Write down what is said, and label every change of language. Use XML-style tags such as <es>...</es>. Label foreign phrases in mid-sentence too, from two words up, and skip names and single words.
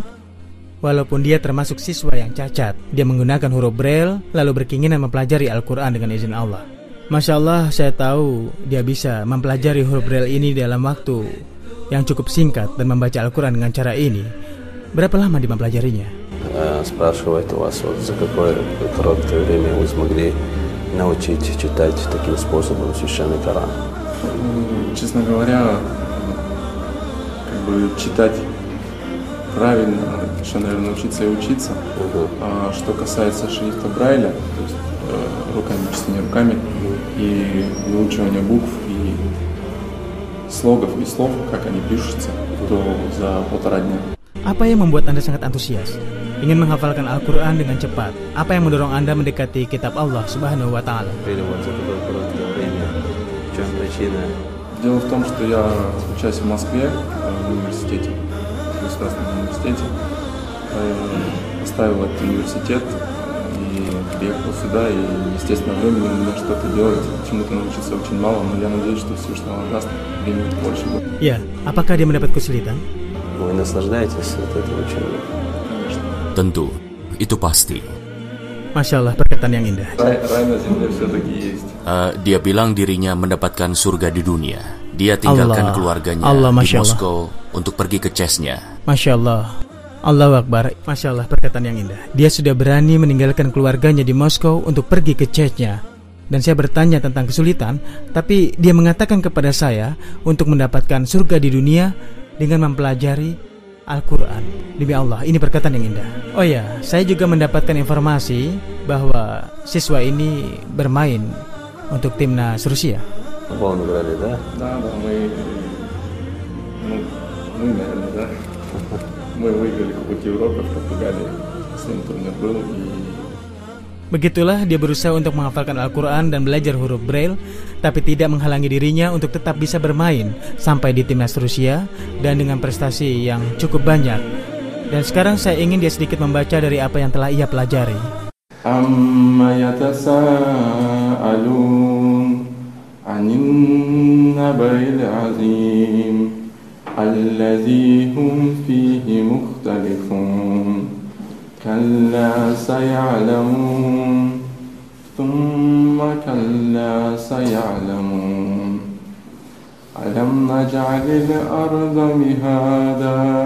<id>Walaupun dia termasuk siswa yang cacat, dia menggunakan huruf Braille lalu berkeinginan mempelajari Al-Quran dengan izin Allah.</id> <ar>ما شاء الله,</ar> <id>saya tahu dia bisa mempelajari huruf Braille ini dalam waktu yang cukup singkat dan membaca Al-Quran dengan cara ini. Berapa lama dia mempelajarinya?</id> <ru>Спрашивает у вас, за какое короткое время вы смогли научить читать таким способом священный Коран? Честно говоря, читать правильно, надо еще, наверное, учиться и учиться. А что касается шрифта Брайля, то есть руками, чтение руками, и выучивание букв и слогов и слов, как они пишутся, то за 1,5 дня.</ru> <id>Apa yang membuat Anda sangat antusias? Ingin menghafalkan Al-Quran dengan cepat? Apa yang mendorong Anda mendekati kitab Allah</id> <ar>سبحانه وتعالى?</ar> <ru>Дело в том, что я учусь в Москве, в университете, в государственном университете. Оставил этот университет и приехал сюда, и, естественно, времени у меня что-то делать, чему-то научиться очень мало, но я надеюсь, что Всевышний Allah даст времени больше будет.</ru> <id>Ya, apakah dia mendapat kesulitan?</id> <ru>Вы наслаждаетесь от этого учения? Конечно.</ru> <id>Tentu, itu pasti.</id> <ar>ما شاء الله,</ar> <id>perkataan yang indah.</id> <ru>Рай на земле все-таки есть.</ru> <id>Dia bilang dirinya mendapatkan surga di dunia. Dia tinggalkan keluarganya di Moskow untuk pergi ke Chechnya.</id> <ar>ما شاء الله، الله أكبر. ما شاء الله,</ar> <id>perkataan yang indah. Dia sudah berani meninggalkan keluarganya di Moskow untuk pergi ke Chechnya. Dan saya bertanya tentang kesulitan, tapi dia mengatakan kepada saya untuk mendapatkan surga di dunia dengan mempelajari Al-Quran. Demi Allah, ini perkataan yang indah. Oh ya, saya juga mendapatkan informasi bahwa siswa ini bermain untuk timnas Rusia.</id> <ru>Футбол играли, да? Да, мы, наверное, да. Мы выиграли Кубок Европы в Португалии. Последний турнир был и...</ru> <id>Begitulah dia berusaha untuk menghafalkan Al-Quran dan belajar huruf Braille, tapi tidak menghalangi dirinya untuk tetap bisa bermain sampai di timnas Rusia dan dengan prestasi yang cukup banyak. Dan sekarang saya ingin dia sedikit membaca dari apa yang telah ia pelajari.</id> <ar>عم يتساءلون عن النبإ العظيم الذي هم فيه مختلفون. كلا سيعلمون ثم كلا سيعلمون ألم نجعل الأرض مهادا</ar>